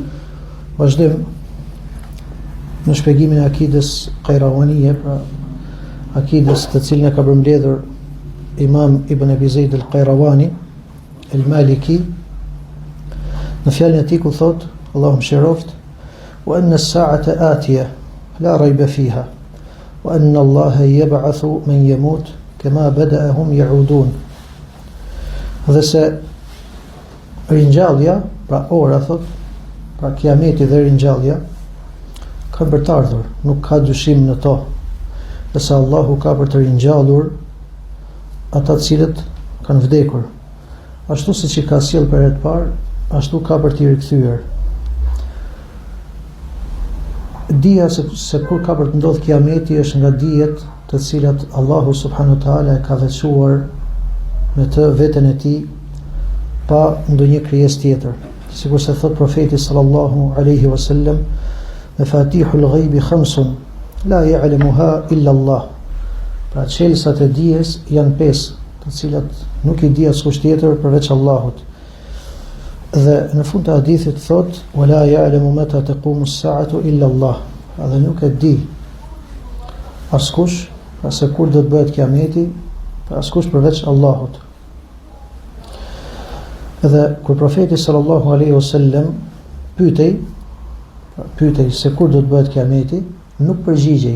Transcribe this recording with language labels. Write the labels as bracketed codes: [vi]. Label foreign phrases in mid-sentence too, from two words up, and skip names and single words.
[sq] Vazhdojmë në shpjegimin e akides Qayrawaniye, pra akides të cilën e ka përmbledhur Imam Ibn Abi Zaid al-Qayrawani al-Maliki në fjalën e tij ku thotë, Allahu mëshiroft, [ar] وأن الساعة آتية لا ريب فيها وأن الله يبعث من يموت كما بدأهم يعودون. [sq] Dhe se ringjallja, pra ora thot, pra kiameti dhe ringjallja kanë për të ardhur, nuk ka dyshim në to, dhe se Allahu ka për të ringjallur ata të cilët kanë vdekur, ashtu siç i ka sjell për herë të parë, ashtu ka për t'i rikthyer. Dija se kur ka për të ndodhur kiameti është nga dijet të cilat Allahu [ar] سبحانه وتعالى [sq] e ka veçuar me të veten e Tij pa ndonjë krijesë tjetër. Sikur se thot profeti [ar] صلى الله عليه وسلم، مفاتح الغيب خمس لا يعلمها إلا الله. [sq] Pra çelësat e dijes janë 5, të cilat nuk i di askush tjetër përveç Allahut. Dhe në fund të hadithit thot, [ar] ولا يعلم متى تقوم الساعة إلا الله. [sq] Dhe nuk e di askush, pra se kur do të bëhet kiameti, pra askush përveç Allahut. Dhe kur profeti [ar] صلى الله عليه وسلم [sq] pyetej se kur do të bëhet kiameti, nuk përgjigjej.